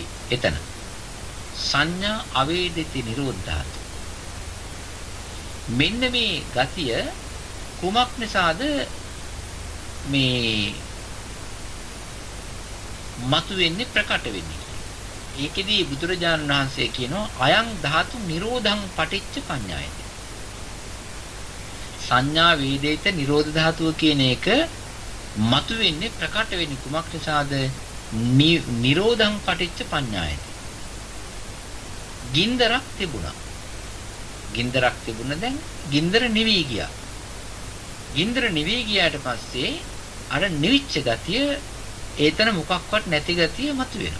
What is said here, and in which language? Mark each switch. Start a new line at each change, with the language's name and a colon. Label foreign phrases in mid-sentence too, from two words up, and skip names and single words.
Sinhala: එතන සංඥා අවේදිත නිරෝධ ධාතුව. මෙන්න මේ ගතිය කුමක් නිසාද මේ මතුවෙන්නේ ප්‍රකට වෙන්නේ. ඒකෙදී බුදුරජාණන් වහන්සේ කියනවා
Pali: අයං ධාතු නිරෝධං පටිච්ච පඤ්ඤායති.
Sinhala: සංඥා වේදිත නිරෝධ ධාතුව කියන එක මතුවෙන්නේ ප්‍රකට වෙන්නේ කුමක් නිසාද?
Pali: නිරෝධං පටිච්ච පඤ්ඤායති.
Sinhala: ගින්දරක් තිබුණා. ගින්දරක් තිබුණ දැන් ගින්දර නිවි ගියා. ගින්දර නිවි ගියාට පස්සේ අර නිවිච්ච ගතිය ඒතන මොකක්වත් නැති ගතිය මතුවෙනවා.